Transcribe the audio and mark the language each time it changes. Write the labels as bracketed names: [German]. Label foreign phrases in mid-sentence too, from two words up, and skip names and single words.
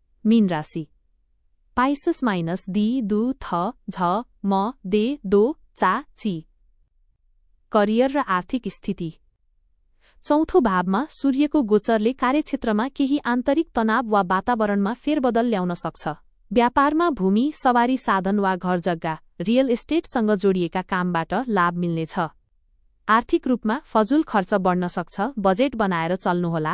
[Nepali] मीन राशि पाइसेस माइनस दी दु थ झ म दे दो चा ची। करियर र आर्थिक स्थिति। चौथो भावमा सूर्यको गोचरले कार्यक्षेत्रमा केही आन्तरिक तनाव वा वातावरणमा फेरबदल ल्याउन सक्छ। व्यापारमा भूमि, सवारी साधन वा घरजग्गा, रियल एस्टेटसँग जोडिएका कामबाट लाभ मिल्नेछ। आर्थिक रूपमा फजुल खर्च बढ्न सक्छ, बजेट बनाएर चल्नुहोला।